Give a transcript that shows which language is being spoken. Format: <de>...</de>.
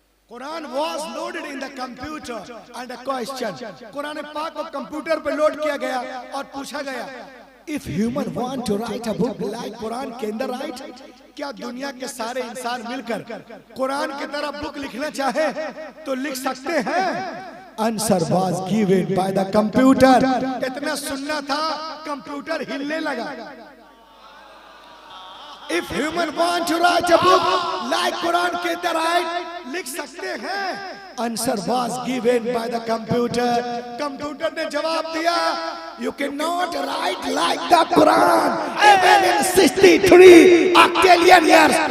<hi>Quran</hi> <en>was loaded in the computer and a question,</en> <hi>Quran पाक को computer पे लोड किया गया और पूछा गया,</hi> <en>if human want to write a book like</en> <hi>Quran के अंदर राइट, क्या दुनिया के सारे इंसान मिलकर कुरान की तरह बुक लिखना चाहे तो लिख सकते हैं।</hi> <en>Answer was given by the computer।</en> <hi>इतना सुनना था, कंप्यूटर हिलने लगा।</hi> <en>If human want to write a book like</en> <hi>Quran के अंदर राइट, लिख सकते हैं।</hi> <en>Answer was given by the computer।</en> <hi>Computer ने जवाब दिया,</hi> <en>you cannot write like the Quran even in 63 octillion years।</en>